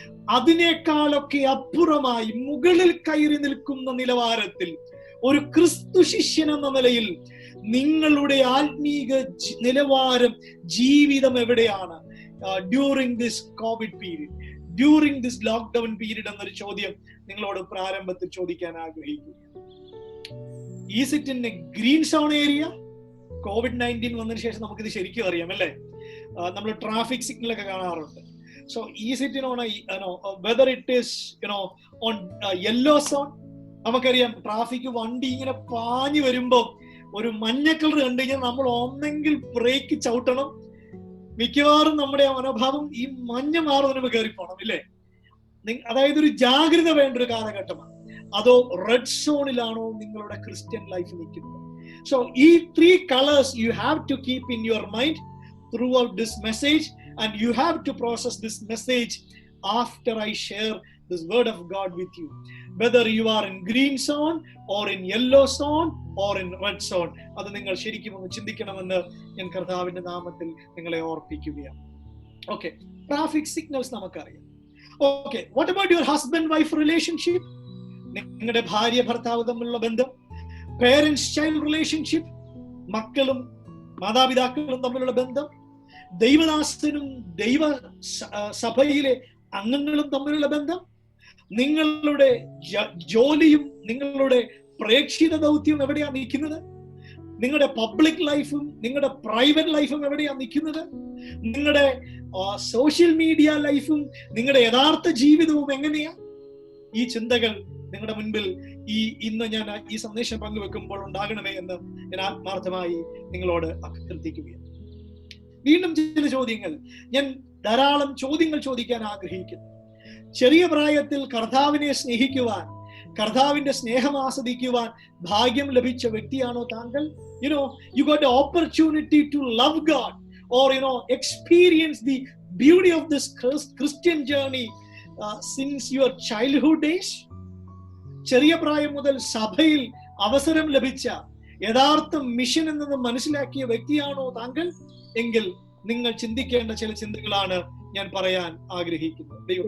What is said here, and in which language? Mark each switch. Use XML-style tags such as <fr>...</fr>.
<ml>അതിനേക്കാളൊക്കെ അപ്പുറമായി മുകളിൽ കയറി നിൽക്കുന്ന നിലവാരത്തിൽ ഒരു ക്രിസ്തു ശിഷ്യൻ എന്ന നിലയിൽ നിങ്ങളുടെ ആത്മീക നിലവാരം, ജീവിതം എവിടെയാണ്</ml> <en>during this COVID period, during this lockdown period</en> <ml>എന്നൊരു ചോദ്യം നിങ്ങളോട് പ്രാരംഭത്തിൽ ചോദിക്കാൻ ആഗ്രഹിക്കുന്നു.</ml> <en>Is it in a green zone area?</en> <ml>COVID-19 വന്നതിന് ശേഷം നമുക്കിത് ശരിക്കും അറിയാം, അല്ലേ? നമ്മൾ ട്രാഫിക് സിഗ്നൽ ഒക്കെ കാണാറുണ്ട്.</ml> <en>So is it whether it is on yellow zone?</en> <ml>നമുക്കറിയാം ട്രാഫിക് വണ്ടി ഇങ്ങനെ പാഞ്ഞു വരുമ്പോ ഒരു മഞ്ഞ കളർ കണ്ടു കഴിഞ്ഞാൽ നമ്മൾ ഒന്നെങ്കിൽ ബ്രേക്ക് ചവിട്ടണം, മിക്കവാറും നമ്മുടെ മനോഭാവം ഈ മഞ്ഞ മാറുന്നതിന് കയറി പോകണം, ഇല്ലേ? അതായത് ഒരു ജാഗ്രത വേണ്ട ഒരു കാലഘട്ടമാണ്. അതോ റെഡ് സോണിലാണോ നിങ്ങളുടെ ക്രിസ്ത്യൻ ലൈഫ് നിൽക്കുന്നത്?</ml> <en>So ഈ 3 colors you have to keep in your mind throughout this message, and you have to process this message after I share this word of God with you. Whether you are in green zone or in yellow zone or in red zone,</en> <ml>അത് നിങ്ങൾ ശരിക്കും ഒന്ന് ചിന്തിക്കണമെന്ന് ഞാൻ കർത്താവിന്റെ നാമത്തിൽ നിങ്ങളെ ഓർപ്പിക്കുകയാണ്. Okay, traffic signals നമുക്കറിയാം.</ml> <en>Okay, what about your husband wife relationship?</en> <ml>നിങ്ങളുടെ ഭാര്യ ഭർത്താവ് തമ്മിലുള്ള ബന്ധം, പേരൻസ് ചൈൽഡ് റിലേഷൻഷിപ്പ്, മക്കളും മാതാപിതാക്കളും തമ്മിലുള്ള ബന്ധം, ദൈവദാസനും ദൈവ സഭയിലെ അംഗങ്ങളും തമ്മിലുള്ള ബന്ധം, നിങ്ങളുടെ ജോലിയും നിങ്ങളുടെ പ്രേക്ഷിത ദൗത്യവും എവിടെയാണ് നിൽക്കുന്നത്, നിങ്ങളുടെ പബ്ലിക് ലൈഫും നിങ്ങളുടെ പ്രൈവറ്റ് ലൈഫും എവിടെയാണ് നിൽക്കുന്നത്, നിങ്ങളുടെ സോഷ്യൽ മീഡിയ ലൈഫും നിങ്ങളുടെ യഥാർത്ഥ ജീവിതവും എങ്ങനെയാ? ഈ ചിന്തകൾ നിങ്ങളുടെ മുൻപിൽ ഇന്ന് ഞാൻ ഈ സന്ദേശം പങ്കുവെക്കുമ്പോൾ ഉണ്ടാകണമേ എന്ന് ഞാൻ ആത്മാർത്ഥമായി നിങ്ങളോട് അഭ്യർത്ഥിക്കുകയാണ്. വീണ്ടും ചില ചോദ്യങ്ങൾ, ഞാൻ ധാരാളം ചോദ്യങ്ങൾ ചോദിക്കാൻ ആഗ്രഹിക്കുന്നു. ചെറിയ പ്രായത്തിൽ കർത്താവിനെ സ്നേഹിക്കുവാൻ, കർത്താവിന്റെ സ്നേഹം ആസ്വദിക്കുവാൻ ഭാഗ്യം ലഭിച്ച വ്യക്തിയാണോ താങ്കൾ?</ml> <en>You got the opportunity to love God or experience the beauty of this Christian journey since your childhood days.</en> <ml>ചെറിയ പ്രായം മുതൽ സഭയിൽ അവസരം ലഭിച്ച യഥാർത്ഥ മിഷൻ എന്നത് മനസ്സിലാക്കിയ വ്യക്തിയാണോ താങ്കൾ? എങ്കിൽ നിങ്ങൾ ചിന്തിക്കേണ്ട ചില ചിന്തകളാണ് ഞാൻ പറയാൻ ആഗ്രഹിക്കുന്നത്.</ml>